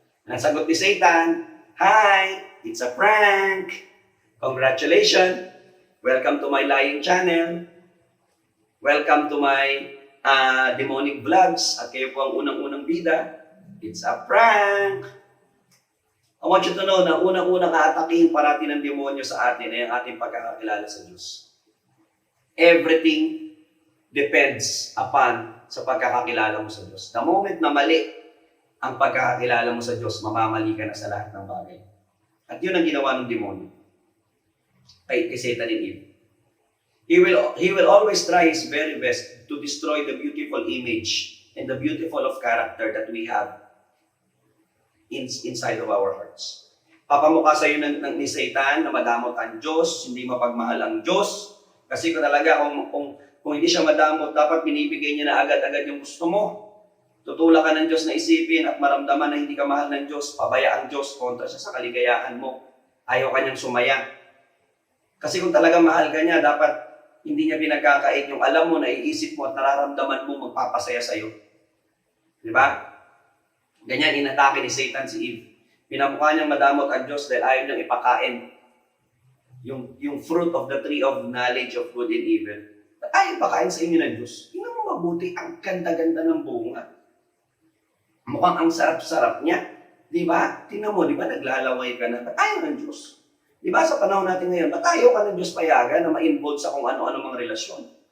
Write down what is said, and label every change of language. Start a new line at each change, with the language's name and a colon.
Filipino: Ang sagot ni
English: Satan, "Hi, it's a prank. Congratulations. Welcome to my lying channel. Welcome to my demonic vlogs.
Filipino: At kayo po ang unang-unang bida.
English: It's a prank." I want you to know
Filipino: na unang-unang aatakihin parati ng demonyo sa atin ay ang ating pagkakakilala sa Diyos.
English: Everything depends upon
Filipino: sa pagkakakilala mo sa Diyos.
English: The moment
Filipino: na mali ang pagkakakilala mo sa Diyos, mamamali ka na sa lahat ng bagay. At yun ang ginawa ng demonyo kay Satan and Eve.
English: He will always try his very best to destroy the beautiful image and the beautiful of character that we have inside of our hearts.
Filipino: Papamukha sa iyo ni Satan na madamot ang Diyos, hindi mapagmahal ang Diyos. Kasi kung hindi siya madamot, dapat binibigay niya na agad-agad yung gusto mo. Tutulak ka ng Diyos na isipin at maramdaman na hindi ka mahal ng Diyos, pabaya ang Diyos kontra siya sa kaligayahan mo. Ayaw kanyang sumaya. Kasi kung talagang mahal ka niya, dapat hindi niya pinagkakait yung alam mo, naiisip mo at nararamdaman mo magpapasaya sa'yo. Di ba? Ganyan inatake ni Satan si Eve. Pinamukha niyang madamot ang Diyos dahil ayaw niyang ipakain
English: yung fruit of the tree of knowledge of good and evil.
Filipino: Ba't ayaw pakain sa inyo ng Diyos? Tingnan mo mabuti, ang ganda-ganda ng bunga. Mukhang ang sarap-sarap niya. Di ba? Tingnan mo, di ba naglalaway ka na? Ba't ayaw ng Diyos? Di ba sa panahon natin ngayon, ba't ayaw ka ng Diyos payagan na ma-involve sa kung ano-ano mga relasyon?